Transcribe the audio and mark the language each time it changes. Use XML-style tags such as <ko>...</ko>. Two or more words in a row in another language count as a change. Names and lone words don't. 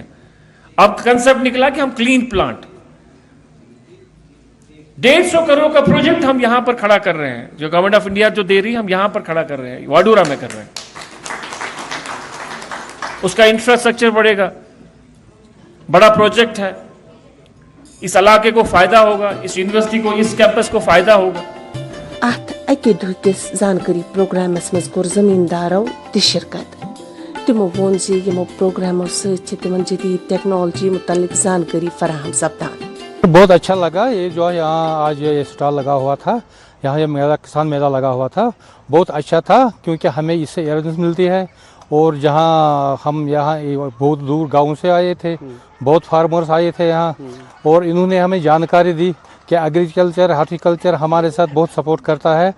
<ur>اب کنسپٹ نکلا کہ ہم</ur> <en>clean plant</en> <ur>150 کروڑ کا پروجیکٹ ہم یہاں پر کھڑا کر رہے ہیں, جو گورنمنٹ آف انڈیا جو دے رہی ہے ہم یہاں پر کھڑا کر رہے ہیں, واڈورا میں کر رہے ہیں. اس کا انفراسٹرکچر بڑھے گا, بڑا پروجیکٹ ہے, اس علاقے کو فائدہ ہوگا, اس یونیورسٹی کو, اس کیمپس کو فائدہ ہوگا.</ur> <ks>ات اکہ دہ کس زانکاری پروگرامس مز کور زمیندارو تہ شرکت. تمو وون یمو پروگرامو ست تمن جدید ٹیکنالوجی متعلق زانکاری فراہم سپدان.</ks> <ur>بہت اچھا لگا یہ جو یہاں آج یہ اسٹال لگا ہوا تھا, یہاں یہ میلہ کسان میلہ لگا ہوا تھا, بہت اچھا تھا کیونکہ ہمیں اس سے اویئرنیس ملتی ہے. اور جہاں ہم یہاں بہت دور گاؤں سے آئے تھے, بہت فارمرز آئے تھے یہاں, اور انہوں نے ہمیں جانکاری دی کہ</ur> <en>agriculture horticulture</en> <ur>ہمارے ساتھ بہت سپورٹ کرتا ہے.</ur>